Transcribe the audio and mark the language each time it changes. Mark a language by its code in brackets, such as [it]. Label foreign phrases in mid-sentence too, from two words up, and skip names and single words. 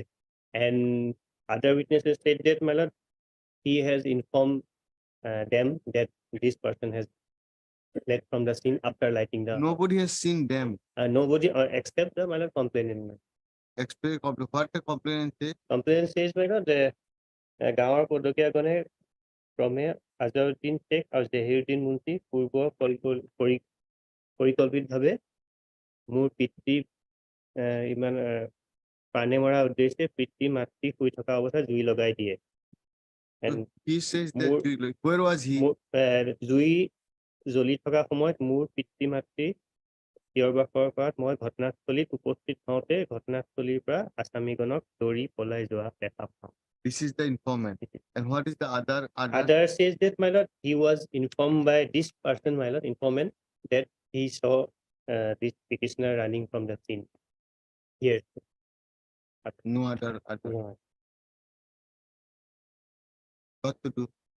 [en] And other witnesses said that, my lord, he has informed them that this person has fled from the scene after lighting the. Nobody has seen them. Nobody except the, my lord, complainant, man. Explain what the complainant say. Complainant says, my lord, the [as] গাঁৱৰ পদকীয়াখনে ক্ৰমে আজহাৰুদ্দিন শেখ আৰু জহিৰুদ্দিন মুন্সি পূৰ্ব পৰিকল্পিতভাৱে মোৰ পিতৃ ইমান প্ৰাণে মৰা উদ্দেশ্যে পিতৃ মাতৃ শুই থকা অৱস্থাত জুই লগাই দিয়ে। [en] And He says that More- where was he? [as] জুই জ্বলি থকা সময়ত মোৰ পিতৃ মাতৃ থিয় বাসৰ কৰাত মই ঘটনাস্থলীত উপস্থিত হওঁতে ঘটনাস্থলীৰ পৰা আসামীগণক দৌৰি পলাই যোৱা দেখা পাওঁ। [en] This is the informant. And what is the other? Other says that, my lord, he was informed by this person, my lord, informant, that he saw this petitioner running from the scene. Here. No other. No. What to do?